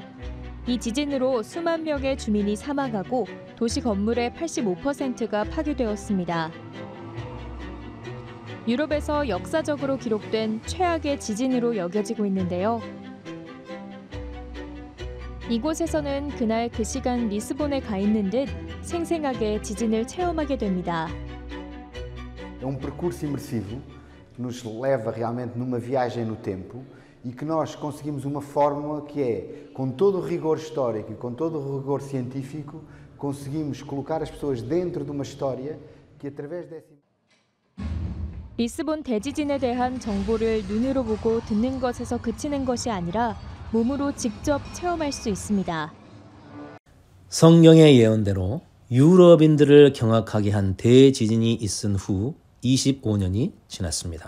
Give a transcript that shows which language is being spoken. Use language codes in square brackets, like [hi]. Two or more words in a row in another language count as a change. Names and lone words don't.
[ko] 이 지진으로 수만 명의 주민이 사망하고 도시 건물의 85%가 파괴되었습니다. 유럽에서 역사적으로 기록된 최악의 지진으로 여겨지고 있는데요. 이곳에서는 그날 그 시간 리스본에 가 있는 듯 생생하게 지진을 체험하게 됩니다. [pt] É percurso imersivo que nos leva realmente numa viagem no tempo e que nós conseguimos uma fórmula que é, com todo o rigor histórico e com todo o rigor científico, conseguimos colocar as pessoas dentro de uma história que através dessa... [ko] 리스본 대지진에 대한 정보를 눈으로 보고 듣는 것에서 그치는 것이 아니라 몸으로 직접 체험할 수 있습니다. 성경의 예언대로 유럽인들을 경악하게 한 대지진이 있은 후 25년이 지났습니다.